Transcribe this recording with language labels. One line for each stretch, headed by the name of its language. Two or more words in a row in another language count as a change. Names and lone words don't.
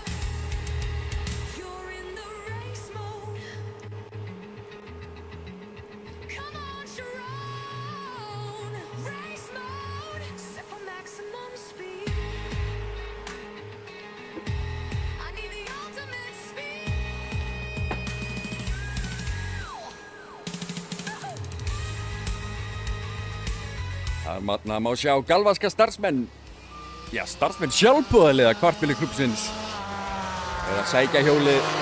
English: You're in the race mode. Come on, Sharon. Race mode. Set for maximum speed. I need the ultimate speed.
Icelandic: Þarna má sjá galvaska starfsmenn, já, starfsmenn sjálfboðaliða kvartbílaklúbbsins eða sækja hjólið.